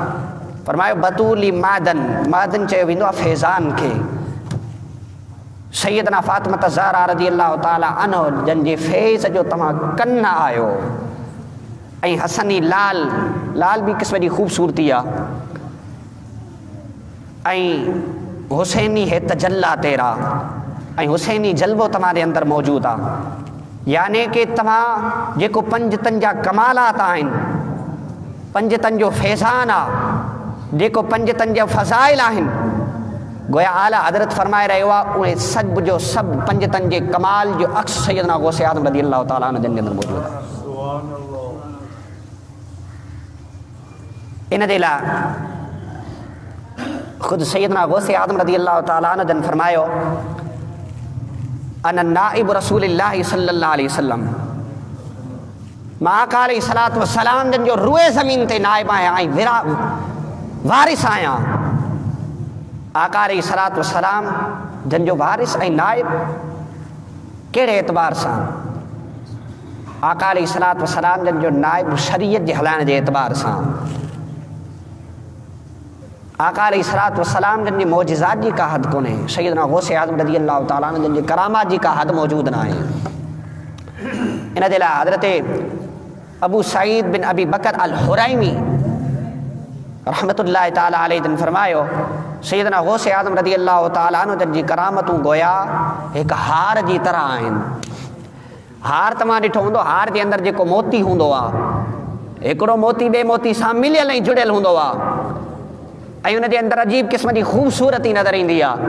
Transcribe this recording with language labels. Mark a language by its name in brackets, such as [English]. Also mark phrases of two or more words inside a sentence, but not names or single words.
[Sindhi] फरमायो बतूली मादन मादन चयो वेंदो आहे फैज़ान खे सैयदना फ़ातिमा ज़हरा [Arabic] رضي الله تعالى عنه [Sindhi] जन जे फैज़ जो तव्हां कन आहियो ऐं हसनी लाल लाल बि क़िस्म जी ख़ूबसूरती आहे ऐं हुसैनी [Urdu] ہے تجلی تیرا [Sindhi] ऐं हुसैनी जलवो तव्हांजे अंदरि मौजूदु आहे यानी कि तव्हां जेको पंजतनि जा कमालात आहिनि, पंजतनि जो फैज़ान आहे, जेको पंजतनि जा फ़ज़ाइल आहिनि, गोया आला हज़रत फरमाए रहियो आहे उहे सभु जो सभु पंजतनि जे कमाल जो अक्स सैयदना गौसे आज़म [Arabic] رضي الله تعالى عنه [Sindhi] जे अंदरि मौजूदु आहे। इन जे लाइ ख़ुदि सैयदना गौसे आज़म [Arabic] رضي الله تعالى عنه [Sindhi] जन फरमायो [Arabic] أنا نائب رسول الله صلى الله عليه وسلم, [Sindhi] मां आका [Arabic] عليه الصلاة والسلام [Sindhi] जन जो रूए ज़मीन ते नाइब आहियां ऐं वारिस आहियां। आका [Arabic] عليه الصلاة والسلام [Sindhi] जन जो वारिस ऐं नाइब कहिड़े एतबार सां? आका [Arabic] عليه الصلاة والسلام [Sindhi] जन जो नाइब शरीयत जे हलाइण जे एतबार सां। आका [Arabic] عليه الصلاة والسلام [Sindhi] जन जी मौजिज़ात जी का हद कोन्हे, सैयदना गौसे आज़म [Arabic] رضي الله تعالى عنه [Sindhi] जन जी करामात जी का हद मौजूद न आहे। इन जे लाइ हज़रत अबू सईद बिन अबी बकर अल हुरैमी [Arabic] رحمة الله تعالى عليه [Sindhi] जन फरमायो सैयदना गौसे आज़म [Arabic] رضي الله تعالى عنه [Sindhi] जन जी करामतूं गोया हिकु हार जी तरह आहिनि। हार तव्हां ॾिठो हूंदो, हार जे अंदरि जेको मोती हूंदो आहे, हिकिड़ो मोती ॿिए मोती सां मिलियल ऐं जुड़ियल हूंदो आहे ऐं उन जे अंदरि अजीब क़िस्म जी ख़ूबसूरती नज़र ईंदी आहे।